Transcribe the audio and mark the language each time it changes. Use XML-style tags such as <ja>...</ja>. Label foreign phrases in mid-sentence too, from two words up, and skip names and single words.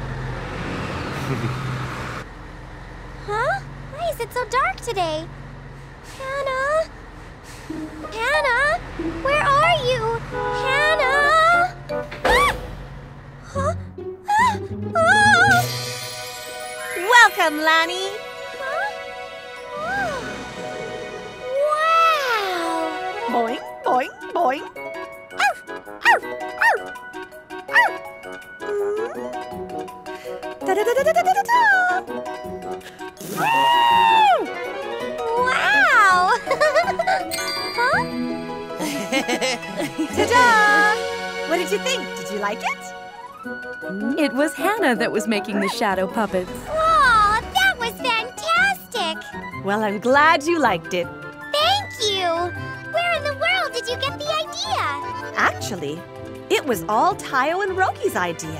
<en>Huh? Why is it so dark today? Hannah? Hannah? Where are you? Hannah? Ah! Huh? Ah! Oh! Welcome, Lanny. Huh? Oh. Wow! Boing, boing, boing. Arf! Arf! Arf! Arf! Da-da-da-da-da-da-da. Wow! Huh? Ta-da! What did you think? Did you like it? It was Hannah that was making the shadow puppets. Aw, that was fantastic! Well, I'm glad you liked it. Thank you! Where in the world did you get the idea? Actually, it was all Taiyo and Rogi's idea.</en>